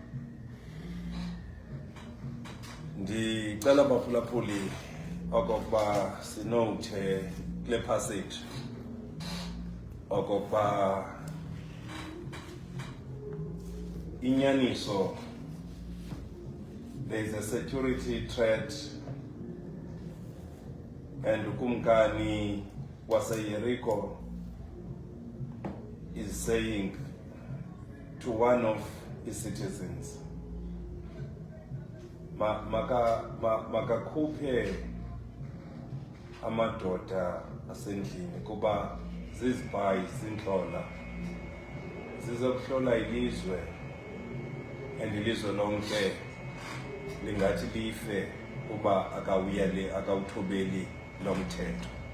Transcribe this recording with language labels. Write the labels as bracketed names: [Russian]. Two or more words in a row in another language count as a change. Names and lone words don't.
[Xhosa] Ndicela baphulaphuli okokuba sinothe kule passage okokuba inyaniso, [English] there is a security threat, and [Xhosa] ukumkani waseYeriko [English] is saying to one of his citizens, [Xhosa] makakhuphe amadoda asendlini kuba zizibhayi zintlola zizokuhlola ilizwe, and ilizwe lonke lingathi life kuba akawuthobeli lo mthetho.